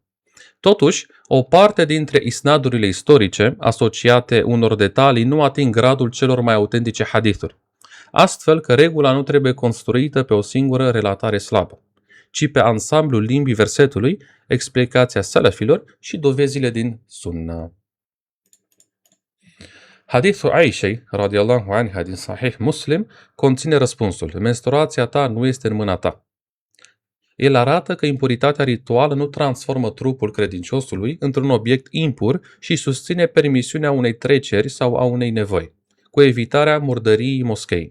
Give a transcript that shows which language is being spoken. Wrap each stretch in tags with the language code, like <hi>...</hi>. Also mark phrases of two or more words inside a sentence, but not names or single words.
<ro>Totuși, o parte dintre isnadurile istorice asociate unor detalii nu ating gradul celor mai autentice hadithuri, astfel că regula nu trebuie construită pe o singură relatare slabă, ci pe ansamblul limbii versetului, explicația salafilor și dovezile din sunnah. Hadithul Aishei,</ro> <ar>رضي الله عنها,</ar> <ro>din Sahih Muslim, conține răspunsul: menstruația ta nu este în mâna ta. El arată că impuritatea rituală nu transformă trupul credinciosului într-un obiect impur și susține permisiunea unei treceri sau a unei nevoi, cu evitarea murdăriei moschei.</ro>